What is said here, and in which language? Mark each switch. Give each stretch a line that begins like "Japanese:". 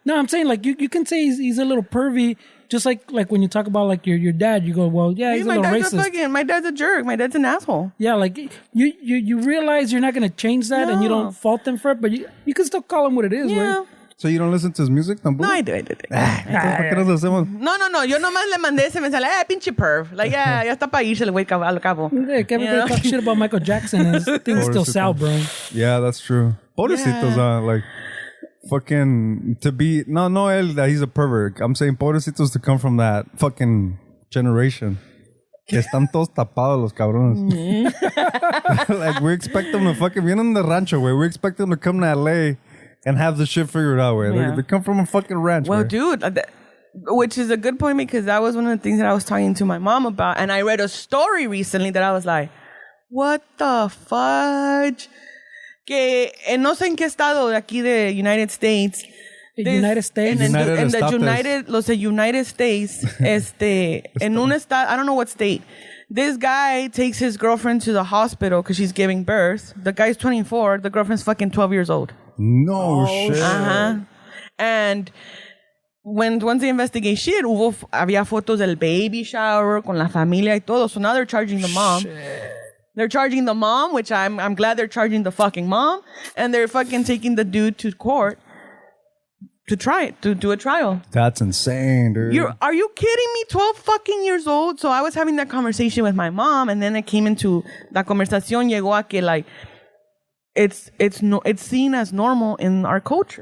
English: No, I'm saying like you can say he's a little pervy, just like when you talk about like your dad, you go, well, yeah, he's a little racist. My dad's a jerk. My dad's an asshole. Yeah, like you realize you're not gonna change that, and you don't fault them for it, but you can still call him what it is, Yeah. right? So you don't listen to his music
Spanish: tampoco?
English: No, I do.
Spanish: Entonces, ¿por qué nos hacemos?
English: No.
Spanish: Yo nomás le mandé ese mensaje. Pinche perv. Like, ya está para irse el güey al cabo.
English: Yeah, Kevin talk shit about Michael Jackson, and his things still sell, bro. Yeah, that's true. Pobrecitos, like, fucking, to be, no, él, that he's a pervert. I'm saying pobrecitos to come from that fucking generation.
Spanish: Que están todos tapados los cabrones.
English: Like, we expect them to fucking,
Spanish: vienen de rancho, güey.
English: We expect them to come to LA and have the shit figured out, güey. Yeah. They come from a fucking ranch, Well, güey. dude, which is a good point because that was one of the things that I was talking to my mom about. And I read a story recently that I was like, what the fudge?
Spanish: Que no sé en qué estado de aquí de United States.
English: United States? In United the States. United States,
Spanish: en un estado,
English: I don't know what state. This guy takes his girlfriend to the hospital because she's giving birth. The guy's 24. The girlfriend's fucking 12 years old. No shit. Uh-huh. And once they investigate shit,
Spanish: había fotos del baby shower con la familia y todo.
English: So now they're charging the mom. Shit. They're charging the mom, which I'm glad they're charging the fucking mom. And they're fucking taking the dude to court to try it, to do a trial. That's insane, dude. Are you kidding me? 12 fucking years old. So I was having that conversation with my mom, and then it came into
Spanish: la conversación llegó a que
English: like it's seen as normal in our culture.